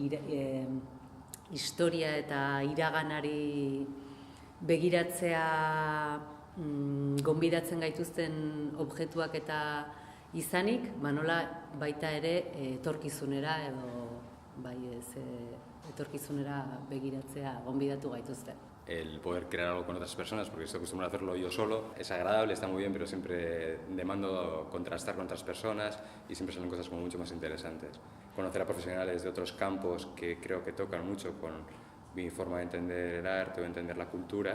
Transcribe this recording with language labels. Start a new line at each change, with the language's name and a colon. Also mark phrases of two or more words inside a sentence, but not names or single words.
Basque: historia eta iraganari begiratzea gonbidatzen gaituzten objektuak eta izanik, nola baita ere etorkizunera edo etorkizunera begiratzea gonbidatu gaituzten.
Spanish: El poder crear algo con otras personas, porque estoy acostumbrado a hacerlo yo solo, es agradable, está muy bien, pero siempre demando contrastar con otras personas y siempre salen cosas como mucho más interesantes. Conocer a profesionales de otros campos que creo que tocan mucho con mi forma de entender el arte o entender la cultura.